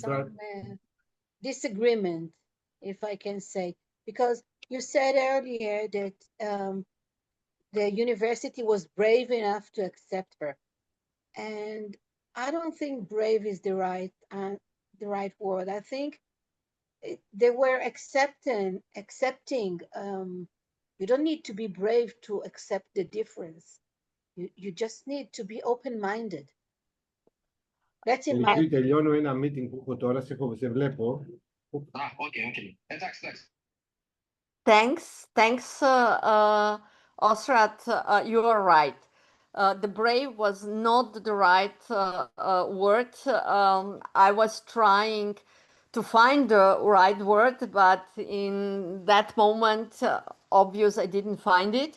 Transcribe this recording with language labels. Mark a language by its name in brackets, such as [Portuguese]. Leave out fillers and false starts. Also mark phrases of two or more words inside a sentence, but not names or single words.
[English] some disagreement, if I can say, because you said earlier that the university was brave enough to accept her, and I don't think brave is the right word. I think they were accepting. You don't need to be brave to accept the difference. You just need to be open-minded. That's in my. [Greek] Τελειώνω ένα meeting που έχω τώρα, σε βλέπω. [English] Okay. Thanks, Osrat. You are right. The brave was not the right word. I was trying to find the right word, but in that moment, obvious I didn't find it.